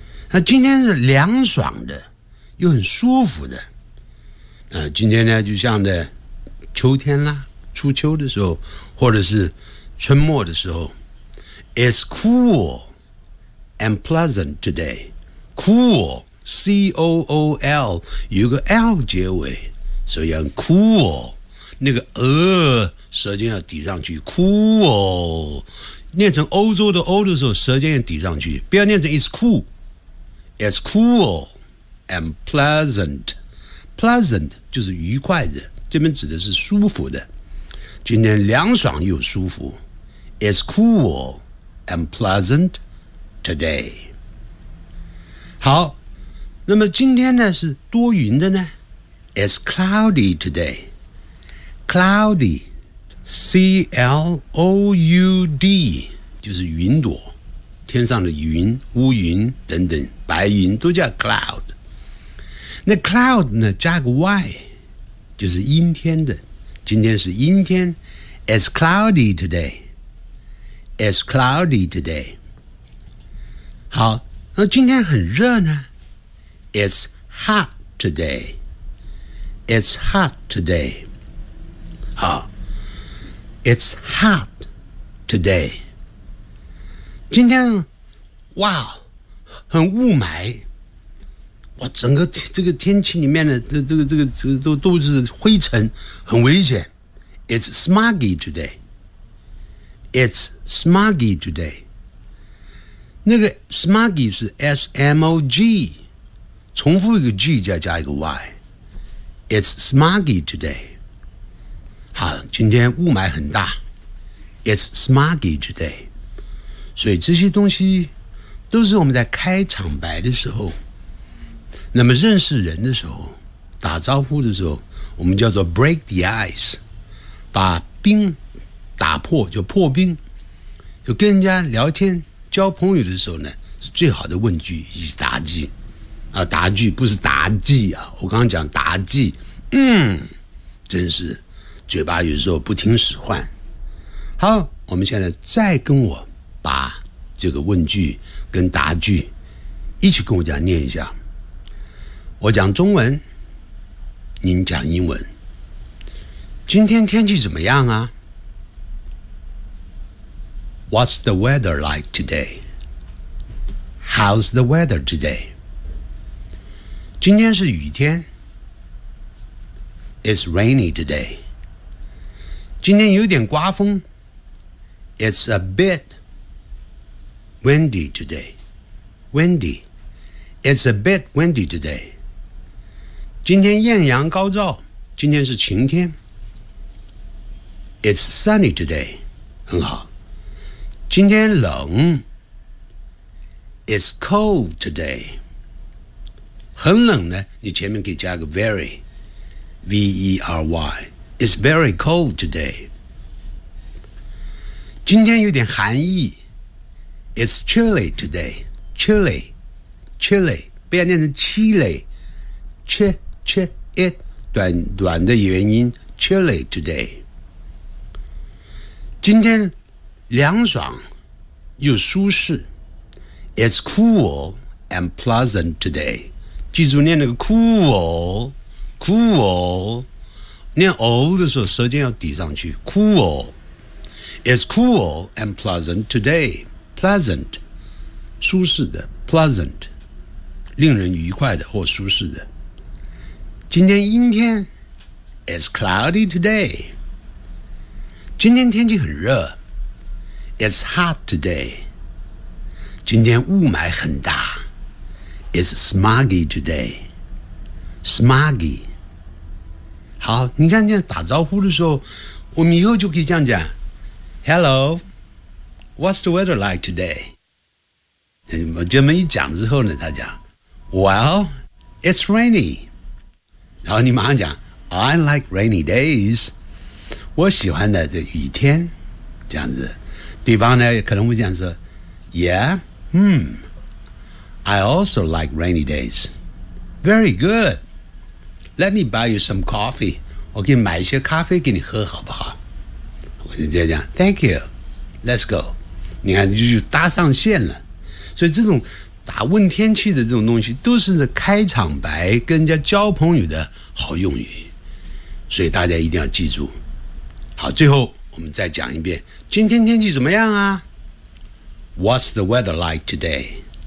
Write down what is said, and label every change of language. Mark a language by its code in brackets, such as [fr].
[zh] 那今天是凉爽的，又很舒服的。今天呢，就像的秋天啦，初秋的时候，或者是春末的时候 ， [en] It's cool and pleasant today。 [zh] Cool, C-O-O-L， 有个 L 结尾，所以用 cool。那个舌尖要抵上去 ，cool， 念成欧洲的 O 的时候，舌尖也抵上去，不要念成 it's cool， it's cool and pleasant， pleasant 就是愉快的，这边指的是舒服的，今天凉爽又舒服 ， [en] it's cool and pleasant today。 [zh] 好，那么今天呢是多云的呢 ， [en] it's cloudy today。 [zh] Cloudy, C-L-O-U-D， 就是云朵，天上的云、乌云等等，白云都叫 cloud。那 cloud 呢，加个 y， 就是阴天的。今天是阴天 ， [en] It's cloudy today. It's cloudy today. [zh] 好，那今天很热呢 ， [en] It's hot today. It's hot today. 好 ，It's hot today。 [zh] 今天，哇，很雾霾，哇，整个这个天气里面的这个都是灰尘，很危险。 [en] It's smoggy today。 It's smoggy today。 [zh] 那个 smoggy 是 S M O G， 重复一个 G 再加一个 Y。 [en] It's smoggy today。 [zh] 好，今天雾霾很大 ， [en] It's smoggy today。 [zh] 所以这些东西都是我们在开场白的时候，那么认识人的时候，打招呼的时候，我们叫做 [en] break the ice， [zh] 把冰打破，就破冰。就跟人家聊天交朋友的时候呢，是最好的问句以及答句啊，答句不是答记啊，我刚刚讲答记，嗯，真是。嘴巴有时候不听使唤。好，我们现在再跟我把这个问句跟答句一起跟我讲念一下。我讲中文，您讲英文。今天天气怎么样啊 ？ [en] What's the weather like today? How's the weather today? [zh] 今天是雨天。 [en] It's rainy today. [zh] 今天有点刮风 [en] It's a bit windy today. Windy. It's a bit windy today. [zh] 今天艳阳高照，今天是晴天 [en] It's sunny today. [zh] 很好。今天冷 [en] It's cold today. [zh] 很冷呢，你前面可以加个 very. V-E-R-Y. [en] It's very cold today. [zh] 今天有点寒意 ， [en] It's chilly today. [zh] Chilly, chilly， 不要念成 chilly， ch ch it 短的元音 chilly today。今天凉爽又舒适 ， [en] It's cool and pleasant today。 [zh] 记住念那个 cool， cool， 念 o 的时候舌尖要抵上去 ，cool。 [en] It's cool and pleasant today. [zh] Pleasant, 舒适的 pleasant, 令人愉快的或舒适的。今天阴天 , [en] It's cloudy today. [zh] 今天天气很热 , [en] It's hot today. [zh] 今天雾霾很大 , [en] It's smoggy today. Smoggy. [zh] 好，你看这样打招呼的时候，我们以后就可以这样讲。 [en] Hello, what's the weather like today? [zh] 我这么一讲之后呢，他讲 [en] Well, it's rainy. [zh] 然后你马上讲 [en] I like rainy days. [zh] 我喜欢的这雨天，这样子。对方呢可能会这样说 [en] Yeah, I also like rainy days. Very good. Let me buy you some coffee. [zh] 我给你买一些咖啡给你喝好不好？我就这样讲 ， [en] Thank you, let's go。 [zh] 你看，就搭上线了。所以这种打问天气的这种东西，都是开场白跟人家交朋友的好用语。所以大家一定要记住。好，最后我们再讲一遍，今天天气怎么样啊 ？ [en] What's the weather like today?